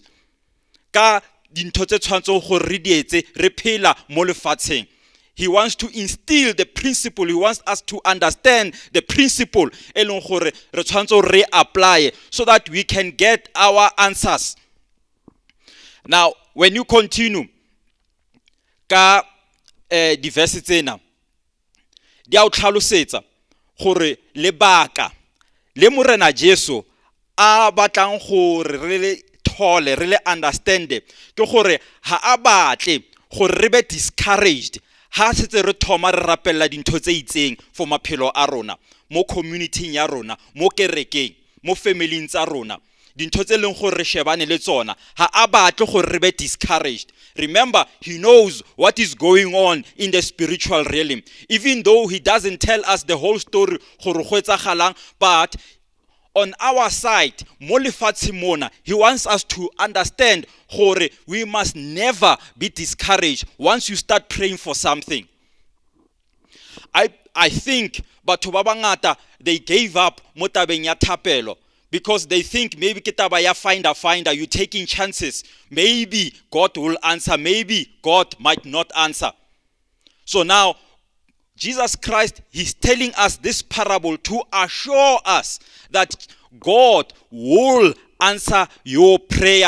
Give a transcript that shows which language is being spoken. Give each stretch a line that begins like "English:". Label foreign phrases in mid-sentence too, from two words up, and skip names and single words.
English: He wants to instill the principle. He wants us to understand the principle apply so that we can get our answers. Now, when you continue,
Tswana: di verse tsena di a o tlhalosetsa gore lebaka le Morena Jesu a batlang gore re
English: really understand
Tswana: ke gore ha a batle gore re
English: be discouraged
Tswana: ha setse re thoma re rapella dintho tse itseng for maphelo a rona, mo community ya rona, mo kerekeng, mo family tsa rona, dintho tse leng gore re shebane le tsona. Ha a batle gore re
English: be discouraged. Remember, he knows what is going on in the spiritual realm, even though he doesn't tell us the whole story
Tswana: gore go etsagalang,
English: but on our side, he wants us to understand that we must never be discouraged once you start praying for something. I think
Tswana: batho ba bangata
English: they gave up
Tswana: mo tabeng ya thapelo
English: because they think maybe
Tswana: ke taba ya
English: finder, you taking chances. Maybe God will answer, maybe God might not answer. So now Jesus Christ, he's telling us this parable to assure us that God will answer your prayer.